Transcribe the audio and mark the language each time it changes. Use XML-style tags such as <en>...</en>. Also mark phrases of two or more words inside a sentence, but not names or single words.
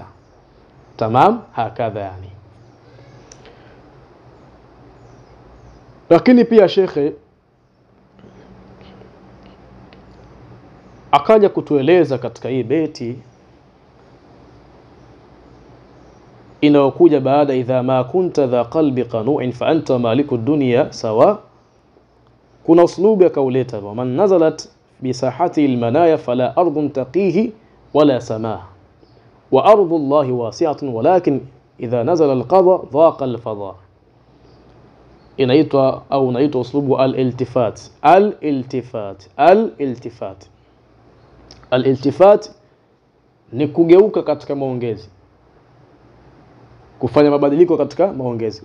<ar>تمام؟ هكذا يعني.</ar> <sw>Lakini pia shekhe akaja kutueleza katika hii beti inayokuja baada,</sw> <ar>إذا ما كنت ذا قلب قنوع فأنت مالك الدنيا سواء.</ar> <sw>Kuna uslubu akauleta,</sw> <ar>ومن نزلت بساحة المنايا فلا أرض تقيه ولا سماء وأرض الله واسعة ولكن إذا نزل القضا ضاق الفضا.</ar> <sw>Inaitwa au unaitwa</sw> <ar>أسلوب الالتفات.</ar> <sw>Al-iltifat ni kugeuka katika maongezi, kufanya mabadiliko katika maongezi.</sw>